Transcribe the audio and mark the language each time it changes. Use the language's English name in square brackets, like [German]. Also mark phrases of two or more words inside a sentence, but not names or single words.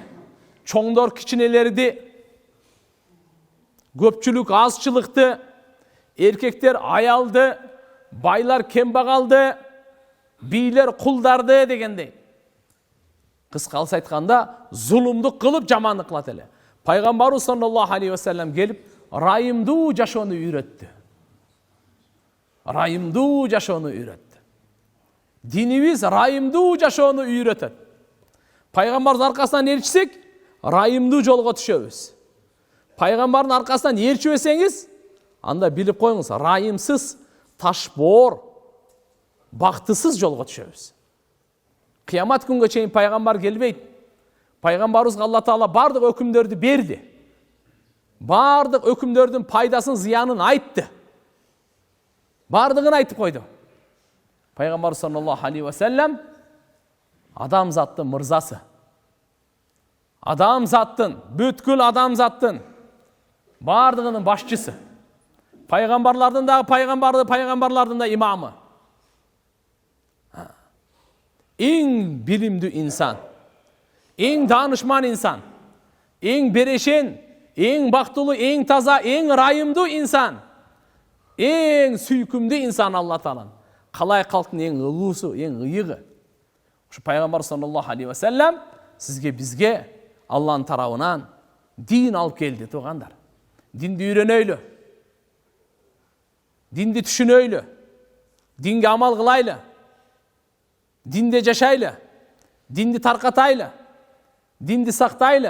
[Kyrgyz] Чоңдор кичинелерди, көпчүлүк азчылыкты, эркектер аялды, байлар кембагалды, бийлер кулдарды дегендей. Кыскалса айтканда, зулумдук кылып жамандык кылат эле. Пайгамбарыбыз [Arabic] صلى الله عليه وسلم [Kyrgyz] келип, райымдуу жашоону үйрөттү. Райымдуу жашоону үйрөттү. Динибиз райымдуу жашоону үйрөтөт. Пайгамбардын аркасынан ээрчисек, райымдуу жолго түшөбүз. Пайгамбардын аркасынан ээрчибесеңиз, анда билип коюңуз, райымсыз, ташбоор, бактысыз жолго түшөбүз. Кыямат күнгө чейин пайгамбар келбейт. Пайгамбарыбызга Алла Таала бардык өкүмдөрдү берди. Бардык өкүмдөрдүн пайдасын, зыянын айтты. Бардыгын айтып койду. Пайгамбар [Arabic] صلى الله عليه وسلم [Kyrgyz] адамзаттын мырзасы. Адамзаттын, бүткүл адамзаттын бардыгынын башчысы. Пайгамбарлардын да пайгамбарлардын да имамы. Эң билимдүү инсан, эң даанышман инсан, эң берешен, эң бактылуу, эң таза, эң райымдуу инсан, эң сүйкүмдүү инсан Алла Таалан. Калай калктын эң ылуусу, эң ыйыгы. Ушу пайгамбар [Arabic] صلى الله عليه وسلم [Kyrgyz] сизге, бизге Алланын тарабынан дин алып келди, туугандар. Динди үйрөнөйлү. Динди түшүнөйлү. Динге амал кылайлы. Динде жашайлы. Динди таркатайлы. Динди сактайлы.